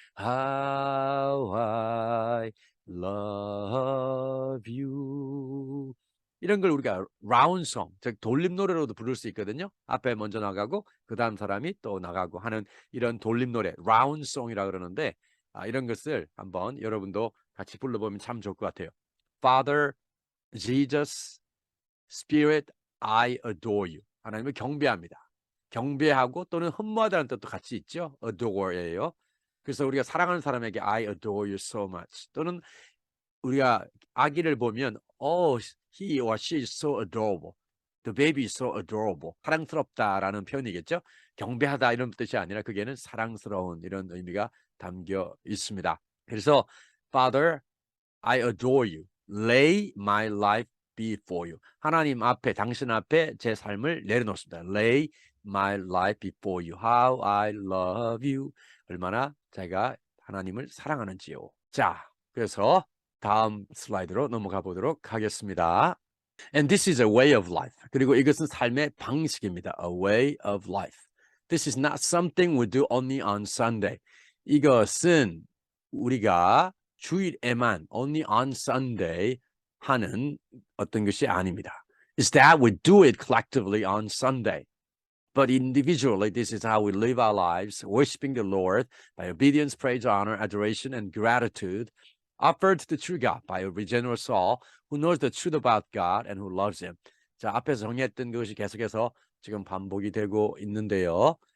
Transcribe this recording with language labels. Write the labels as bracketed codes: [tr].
[en] How I love you. [ko] 이런 걸 우리가 라운송, 즉 돌림노래로도 부를 수 있거든요. 앞에 먼저 나가고 그 다음 사람이 또 나가고 하는 이런 돌림노래, 라운송이라 그러는데 이런 것을 한번 여러분도 같이 불러보면 참 좋을 것 같아요. [en] Father, Jesus, Spirit, I adore you. [ko] 하나님을 경배합니다. 경배하고 또는 흠모하다는 뜻도 같이 있죠. adore예요. 그래서 우리가 사랑하는 사람에게 [en] I adore you so much. [ko] 또는 우리가 아기를 보면 [en] he or she is so adorable. The baby is so adorable. [ko] 사랑스럽다라는 표현이겠죠. 경배하다 이런 뜻이 아니라 그게는 사랑스러운 이런 의미가 담겨 있습니다. 그래서 [en] Father, I adore you. Lay my life before you. [ko] 하나님 앞에, 당신 앞에 제 삶을 내려놓습니다. [en] Lay my life before you. How I love you. [ko] 얼마나 제가 하나님을 사랑하는지요. 자, 그래서 다음 슬라이드로 넘어가 보도록 하겠습니다. [en] And this is a way of life. [ko] 그리고 이것은 삶의 방식입니다. [en] A way of life. This is not something we do only on Sunday. [ko] 이것은 우리가 주일에만 [en] only on Sunday [ko] 하는 어떤 것이 아닙니다. [en] It's that we do it collectively on Sunday. But individually, this is how we live our lives, worshiping the Lord by obedience, praise, honor, adoration, and gratitude, offered to the true God by a regenerate soul who knows the truth about God and who loves Him. [ko] 자, 앞에서 정리했던 것이 계속해서 지금 반복이 되고 있는데요.